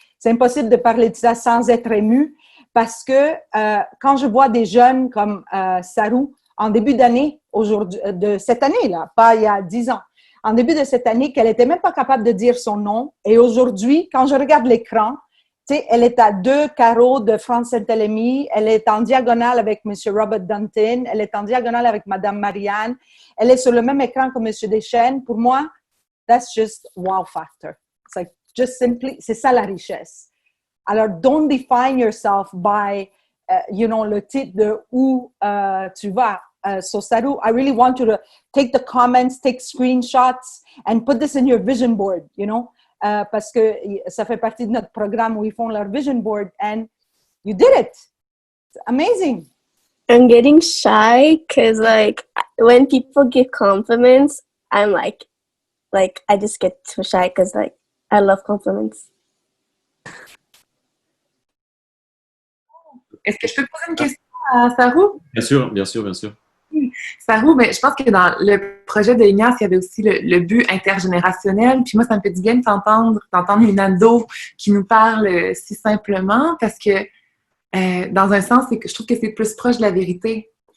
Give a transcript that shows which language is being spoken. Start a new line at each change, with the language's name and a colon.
French: C'est impossible de parler de ça sans être ému parce que quand je vois des jeunes comme Sarou, en début d'année, de cette année-là, pas il y a 10 ans, en début de cette année, qu'elle n'était même pas capable de dire son nom. Et aujourd'hui, quand je regarde l'écran, tu sais, elle est à 2 carreaux de France Saint-Hélémy, elle est en diagonale avec M. Robert Dunton, elle est en diagonale avec Mme Marianne, elle est sur le même écran que M. Deschênes. Pour moi,
English: that's just wow factor. It's like just simply,
French: c'est ça la richesse. Alors,
English: don't define yourself by,
French: le titre de où tu vas.
English: So, Saru, I really want you to take the comments, take screenshots, and put this in your vision board,
French: parce que ça fait partie de notre programme où ils font leur vision board
English: and you did it. It's amazing. I'm getting shy because like when people give compliments, I'm like I just get too shy because like I love compliments.
French: Est-ce que je peux poser une question à Sarou? Bien sûr, bien sûr, bien sûr. Sarou, mais je pense que dans le projet de Ignace, il y avait aussi le but intergénérationnel. Puis moi, ça me fait du bien de d'entendre une ado qui nous parle si simplement parce que dans un sens, c'est que je trouve que c'est plus proche de la vérité.